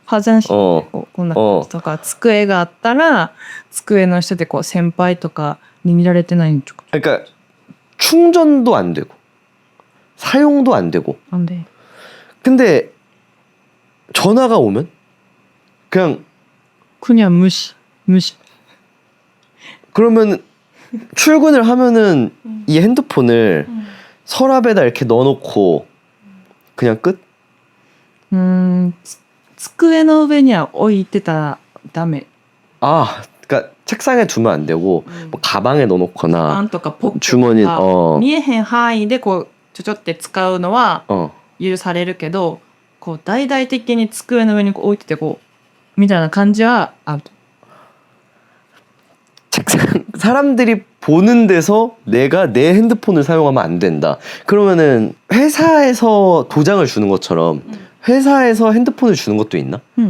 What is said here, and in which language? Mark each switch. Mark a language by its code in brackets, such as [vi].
[ja] こんな感じとか机があったら机の下でこう先輩とかに見られてないんとか。 [ko] 그러니까 충전도 안 되고 사용도 안 되고. 안 돼. 근데 전화가 오면 그냥 무시. 그러면 출근을 하면은 이 핸드폰을 서랍에다 이렇게 넣어놓고 그냥 끝? [ja] 机の上には置いてたらダメ。 [ko] 그러니까 책상에 두면 안 되고 뭐 가방에 넣어놓거나 [ja] パンとかポッケと [ko] 주머니 [ja] か見えへん範囲でこうちょちょって使うのは許されるけど、こう大々的に机の上にこう置いててこうみたいな感じはアウト。 [ko] 책상 사람들이 보는 데서 내가 내 핸드폰을 사용하면 안 된다. 그러면은 회사에서 도장을 주는 것처럼 회사에서 핸드폰을 주는 것도 있나?